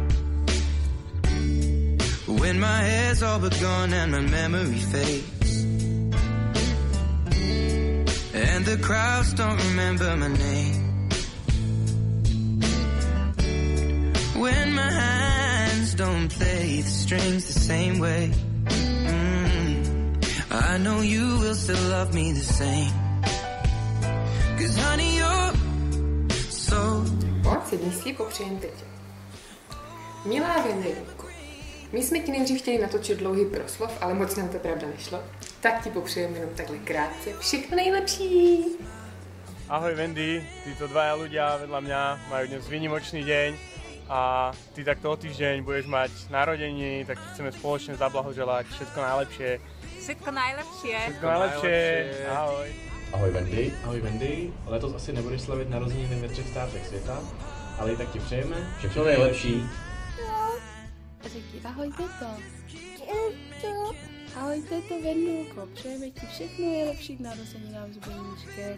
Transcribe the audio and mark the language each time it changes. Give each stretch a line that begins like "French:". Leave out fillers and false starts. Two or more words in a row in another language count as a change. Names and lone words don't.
English: When my hair's all but gone and my memory fades, and the crowds don't remember my name, when my hands don't play the strings the same way, I know you will still love me the same. 'Cause honey, you're so...
Czech: Pojď si dnes si popřejem teď. Milá Wendy, my jsme ti nejdřív chtěli natočit dlouhý proslov, ale moc nám to pravda nešlo. Tak ti popřejeme jenom takhle krátce. Všechno nejlepší! Ahoj Wendy,
Slovak: títo dvaja ľudia vedľa mňa majú dnes výnimočný deň a ty takto o týždeň budeš mať narodeniny, tak chceme spoločne zablahoželať všetko najlepšie.
Czech: Všechno nejlepší.
Slovak: Všetko najlepšie. Ahoj. Ahoj Wendy. Ahoj Wendy.
Czech: Letos asi nebudeš slavit narozeniny ve 3 státech světa, ale i tak ti přejeme všechno nejlepší. Řekni ahoj teto. Ahoj teto Vendulko, přejeme ti všechno nejlepší k narozeninám s Beníčkem.